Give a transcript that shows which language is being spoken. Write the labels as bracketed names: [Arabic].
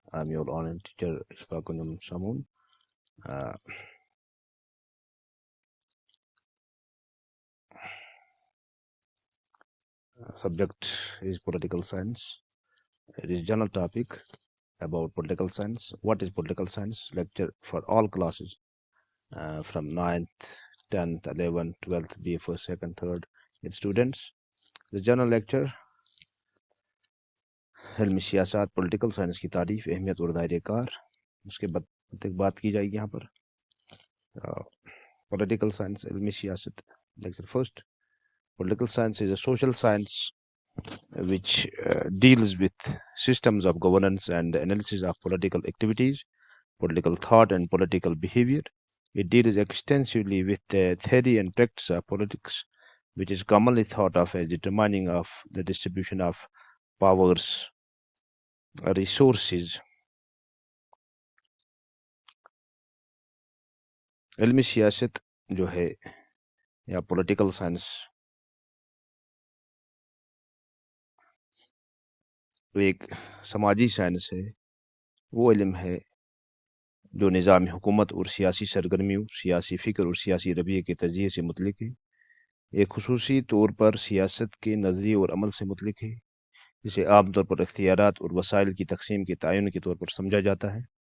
[English] I'm your online teacher, Ishfaqunum Samoon. Uh, Subject is political science. It is general topic about political science. What is political science? Lecture for all classes from 9th, 10th, 11th, 12th, BA1st, 2nd, 3rd students. The general lecture [Urdu] علم سیاست [English] Political science کی تعریف اہمیت اور دائرۂ کار اس کے بعد بات کی جائے گی یہاں پر پولیٹیکل سائنس علم سیاست lecture first political science is a social science which deals with systems of governance and the analysis of political activities, political thought and political behavior. It deals extensively with the theory and practice of politics, which is commonly thought of as determining of the distribution of powers, resources. [Urdu] علمی سیاست جو ہے یا political science ایک سماجی science ہے، وہ علم ہے جو نظام حکومت اور سیاسی سرگرمیوں، سیاسی فکر اور سیاسی رویے کے تجزیے سے متعلق ہے۔ ایک خصوصی طور پر سیاست کے نظریے اور عمل سے متعلق ہے، جسے عام طور پر اختیارات اور وسائل کی تقسیم کے تعین کے طور پر سمجھا جاتا ہے۔